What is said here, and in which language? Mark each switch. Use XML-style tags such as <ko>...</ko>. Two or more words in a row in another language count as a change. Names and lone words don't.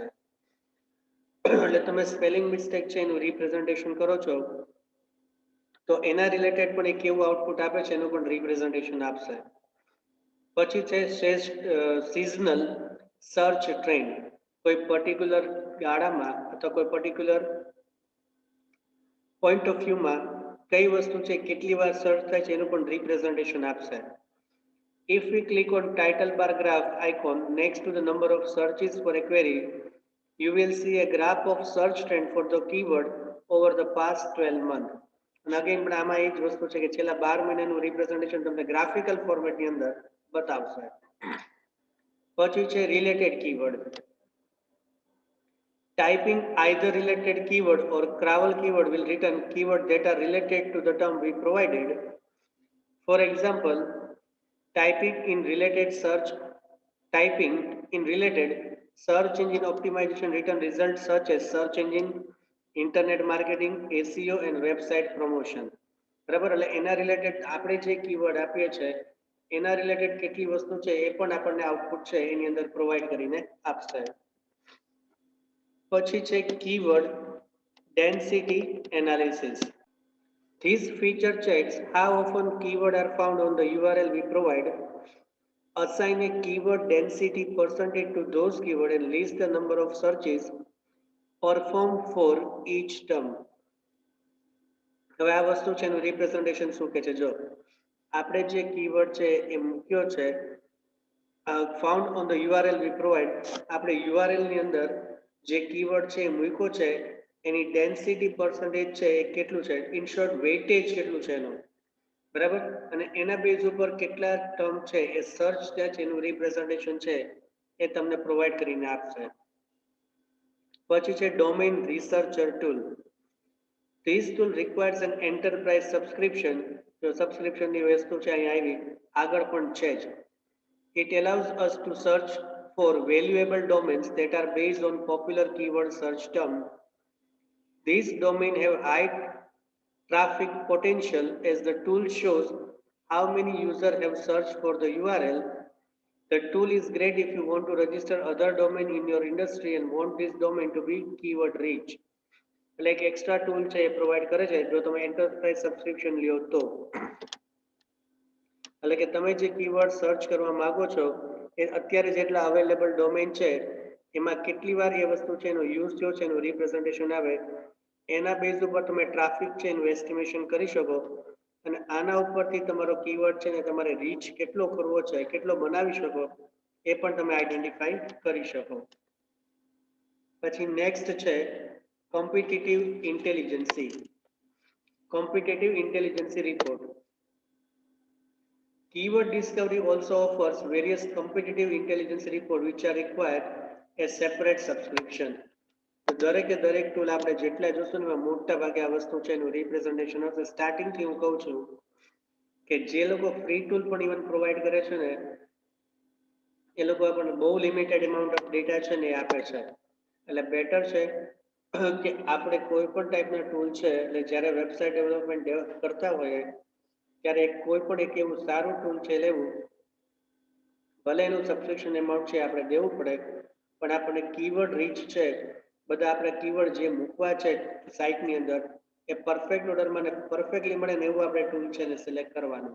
<gu>એટલે તમે</gu> <en>spelling mistake</en> <gu>છે એનું રિપ્રેઝન્ટેશન કરો છો તો એના રિલેટેડ પણ એક કેવું આઉટપુટ આપે છે એનું પણ રિપ્રેઝન્ટેશન આપશે. પછી છે</gu> <en>seasonal search trend.</en> <gu>કોઈ પર્ટિક્યુલર ગાળામાં અથવા કોઈ</gu> <en>particular point of viewમાં</en> <gu>કઈ વસ્તુ છે કેટલી વાર સર્ચ થાય છે એનું પણ રિપ્રેઝન્ટેશન આપશે.</gu> <en>If we click on title bar graph icon next to the number of searches for a query, you will see a graph of search trend for the keyword over the past 12 months.</en> <gu>અને અગેન પણ આમાં એ જ વસ્તુ છે કે છેલ્લા 12 મહિનાનું રિપ્રેઝન્ટેશન તમને</gu> <en>graphical format</en> <gu>અંદર બતાવશે. પછી છે</gu> <en>related keyword. Typing either related keyword or crawl keyword will return keywords that are related to the term we provided. For example, typing in related search engine optimization return results such as search engine, internet marketing, SEO and website promotion.</en> <gu>બરાબર, એટલે એના રિલેટેડ આપણે જે કીવર્ડ આપીએ છીએ એના રિલેટેડ કેટલી વસ્તુ છે એ પણ આપણને આઉટપુટ છે એની અંદર પ્રોવાઈડ કરીને આપશે. પછી છે</gu> <en>keyword density analysis. This feature checks how often keywords are found on the URL we provide. Assign a keyword density percentage to those keywords and list the number of searches performed for each term.</en> <gu>હવે આ વસ્તુ છે એનું રિપ્રેઝન્ટેશન શું કે છે, જો આપણે જે કીવર્ડ છે એ મૂક્યો છે</gu> <en>found on the URL we provide,</en> <gu>આપણે યુઆરએલ ની અંદર જે કીવર્ડ છે એ મૂક્યો છે એની</gu> <en>density percentage</en> <gu>છે એ કેટલું છે,</gu> <en>in short weightage</en> <gu>કેટલું છે એનું, બરાબર, અને એના બેઝ ઉપર કેટલા ટર્મ છે એ સર્ચ છે એનું રિપ્રેઝન્ટેશન છે એ તમને પ્રોવાઈડ કરીને આપશે. પછી છે</gu> <en>domain researcher tool. This tool requires an enterprise subscription.</en> <gu>જો સબસ્ક્રિપ્શનની વસ્તુ છે અહીં આવી આગળ પણ છે જ.</gu> <en>It allows us to search for valuable domains that are based on popular keyword search terms. These domains have high traffic potential as the tool shows how many users have searched for the URL. The tool is great if you want to register other domain in your industry and want this domain to be keyword rich.</en> <gu>એટલે એક</gu> <en>extra tool</en> <gu>છે એ પ્રોવાઈડ કરે છે જો તમે</gu> <en>enterprise subscription</en> <gu>લ્યો તો. એટલે કે તમે જે કીવર્ડ સર્ચ કરવા માંગો છો એ અત્યારે જેટલા</gu> <en>available domain</en> <gu>છે એમાં કેટલી વાર એ વસ્તુ છે એનો યુઝ થયો છે એનું રિપ્રેઝન્ટેશન આવે એના બેઝ ઉપર તમે ટ્રાફિક છે એનું એસ્ટિમેશન કરી શકો અને આના ઉપરથી તમારો કીવર્ડ છે ને તમારે રીચ કેટલો કરવો છે કેટલો બનાવી શકો એ પણ તમે આઈડેન્ટિફાઈ કરી શકો. પછી નેક્સ્ટ છે</gu> <en>competitive intelligence report. Keyword discovery also offers various competitive intelligence report which are required a separate subscription.</en> <gu>દરેકે દરેક ટૂલ આપણે જેટલા જોશું ને મોટા ભાગે આ વસ્તુ છે એનું રિપ્રેઝન્ટેશન હશે. સ્ટાર્ટિંગ થી હું કહું છું કે જે લોકો</gu> <en>free tool</en> <gu>પણ</gu> <en>even provide</en> <gu>કરે છે ને એ લોકો આપણને બહુ</gu> <en>limited amount of data</en> <gu>છે ને એ આપે છે. એટલે બેટર છે કે આપણે કોઈ પણ ટાઈપના ટૂલ છે એટલે જ્યારે</gu> <en>website development</en> <gu>કરતા હોઈએ ત્યારે કોઈ પણ એક એવું સારું ટૂલ છે લેવું, ભલે એનું</gu> <en>subscription amount</en> <gu>છે આપણે દેવું પડે પણ આપણને</gu> <en>keyword rich</en> <gu>છે બધા આપણે કીવર્ડ જે મૂકવા છે સાઇટની અંદર એ</gu> <en>perfect orderમાં</en> <gu>ને પરફેક્ટલી મળે ને એવું આપણે ટૂલ છે ને સિલેક્ટ કરવાનું.</gu>